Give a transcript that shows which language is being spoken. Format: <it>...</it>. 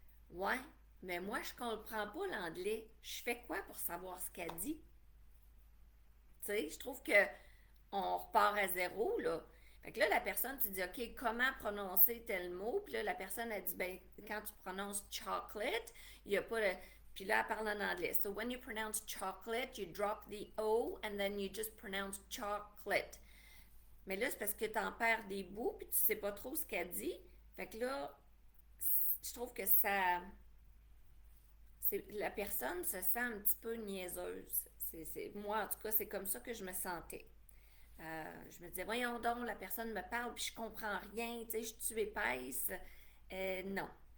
<fr>Ouais, mais moi, je comprends pas l'anglais. Je fais quoi pour savoir ce qu'elle dit? Tu sais, je trouve que on repart à zéro, là. Fait que là, la personne, tu dis, OK, comment prononcer tel mot? Puis là, la personne a dit, ben, quand tu prononces chocolate, il n'y a pas le. Puis là, elle parle en anglais.</fr> <en>So when you pronounce chocolate, you drop the O and then you just pronounce chocolate.</en> <fr>Mais là, c'est parce que tu en perds des bouts, puis tu sais pas trop ce qu'elle dit. Fait que là, je trouve que ça. La personne se sent un petit peu niaiseuse. Moi, en tout cas, c'est comme ça que je me sentais. Je me disais, voyons donc, la personne me parle puis je comprends rien, tu sais, je suis épaisse. Non.</fr>